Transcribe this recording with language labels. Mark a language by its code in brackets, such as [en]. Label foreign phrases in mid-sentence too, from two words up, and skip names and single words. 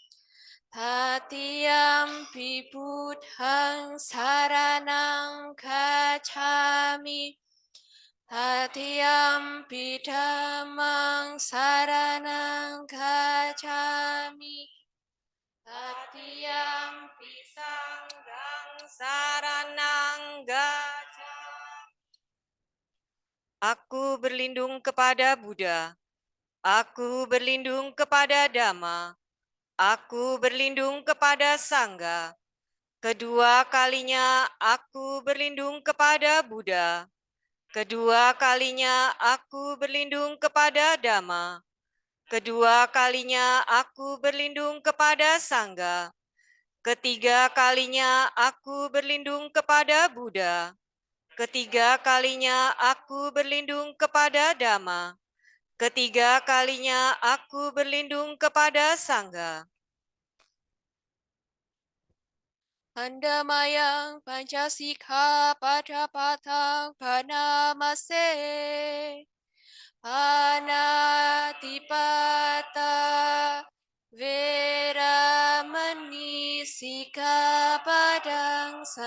[pi] Tatiyampi Buddhang saranang gacchami. Tatiyampi Dhammang saranang gacchami. Tatiyampi Sanghang Saranang gacchami. [id] Aku berlindung kepada Buddha. Aku berlindung kepada Dhamma. Aku berlindung kepada Sangha. Kedua kalinya aku berlindung kepada Buddha. Kedua kalinya aku berlindung kepada Dhamma. Kedua kalinya aku berlindung kepada Sangga. Ketiga kalinya aku berlindung kepada Buddha. Ketiga kalinya aku berlindung kepada Dhamma. Ketiga kalinya aku berlindung kepada Sangga. [pi] Handamayang Pancasika Padapatang Panamase Anatipata Veramani Sikapadang